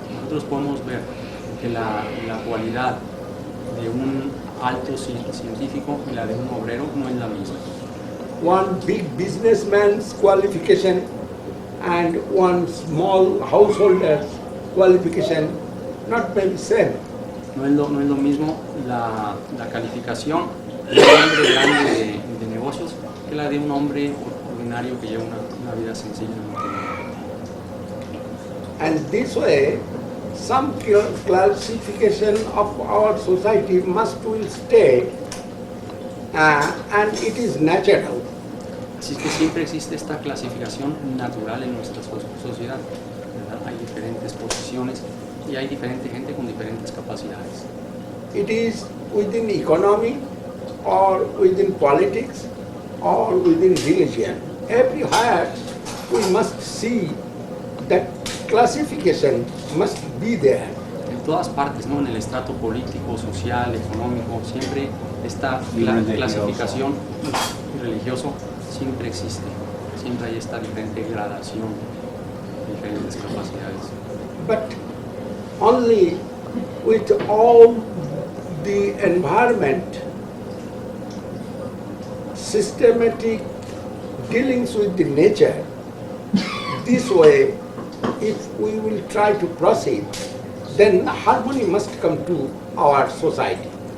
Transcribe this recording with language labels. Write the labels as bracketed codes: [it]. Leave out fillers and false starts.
[es] Nosotros podemos ver que la cualidad de un alto científico y la de un obrero no es la misma. [en] One big businessman's qualification and one small householder's qualification not maybe same. [es] No es lo mismo la calificación de un hombre grande de negocios que la de un hombre ordinario que lleva una vida sencilla. [en] And this way, some classification of our society must will stay, and it is natural. [es] Así que siempre existe esta clasificación natural en nuestra sociedad, ¿verdad? Hay diferentes posiciones y hay diferente gente con diferentes capacidades. [en] It is within economy or within politics or within religion. Everywhere we must see that classification must be there. [es] En todas partes, ¿no? En el estrato político, social, económico, siempre esta clasificación religioso siempre existe. Siempre hay esta diferente gradación, diferentes capacidades. [en] But only with all the environment, systematic dealings with the nature, this way, if we will try to proceed, then harmony must come to our society.